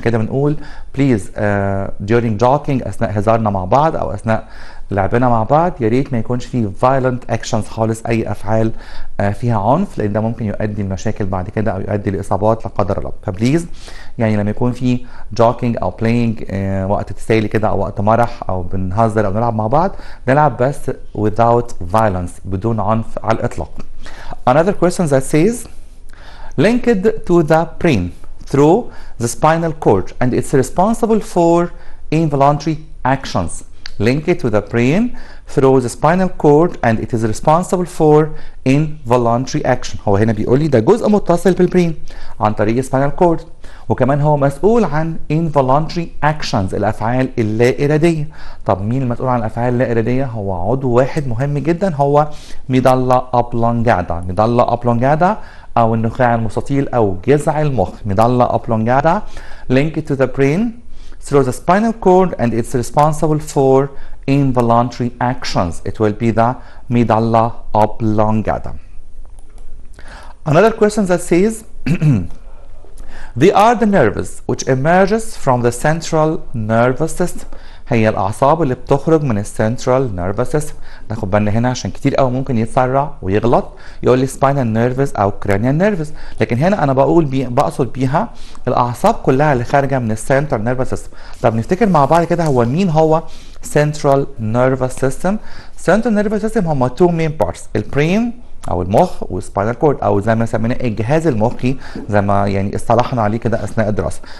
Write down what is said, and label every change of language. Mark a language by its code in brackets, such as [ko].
[ar] عشان كده بنقول [en] please during jogging [ar] اثناء هزارنا مع بعض او اثناء لعبنا مع بعض يا ريت ما يكونش فيه [en] violent actions [ar] خالص، اي افعال فيها عنف، لان ده ممكن يؤدي لمشاكل بعد كده او يؤدي لاصابات لا قدر الله. فبليز يعني لما يكون في jogging او playing وقت تسالي كده او وقت مرح او بنهزر او نلعب مع بعض، نلعب بس [en] without violence، [ar] بدون عنف على الاطلاق. [en] Another question that says linked to the brain through the spinal cord and it's responsible for involuntary actions. linked to the brain through the spinal cord and it is responsible for involuntary action. [ar] هو هنا بيقول لي ده جزء متصل بالبرين عن طريق spinal cord، وكمان هو مسؤول عن involuntary actions الافعال اللا اراديه. طب مين المسؤول عن الافعال اللا اراديه؟ هو عضو واحد مهم جدا، هو ميدالا اوبلونجادا. ميدالا اوبلونجادا او النخاع المستطيل او جذع المخ. [en] Medulla oblongata linked to the brain through the spinal cord and it's responsible for involuntary actions. It will be the medulla oblongata. Another question that says they are the nerves which emerges from the central nervous system. [ar] هي الأعصاب اللي بتخرج من السنترال نيرفس سيستم. ناخد بالنا هنا عشان كتير قوي ممكن يتسرع ويغلط يقول لي سباينال نيرفس أو كرانيال نيرفس، لكن هنا أنا بقصد بيها الأعصاب كلها اللي خارجة من السنترال نيرفس سيستم. طب نفتكر مع بعض كده هو مين هو سنترال نيرفس سيستم؟ سنترال نيرفس سيستم هما تو مين بارتس، البرين او المخ والسباينال كورد او زي ما سميناه الجهاز المخي زي ما يعني اصطلحنا عليه كده اثناء الدراسه.